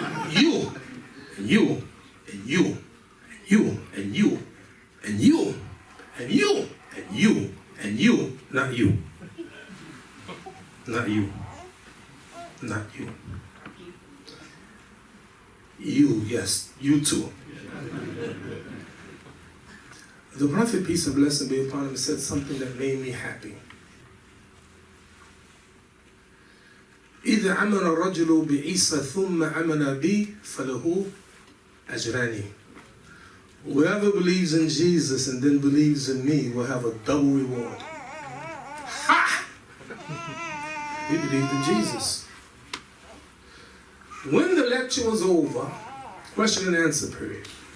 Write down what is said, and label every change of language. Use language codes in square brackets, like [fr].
[en] You, and you, and you, and you, and you, and you, and you, and you, not you. Not you. Not you. You, yes, you too. The Prophet, peace and blessing be upon him, said something that made me happy. [ar] إذا آمن الرجل بعيسى ثم آمن بي فله أجران. [en] Whoever believes in Jesus and then believes in me will have a double reward. Ha! We believed in Jesus. When the lecture was over, question and answer period.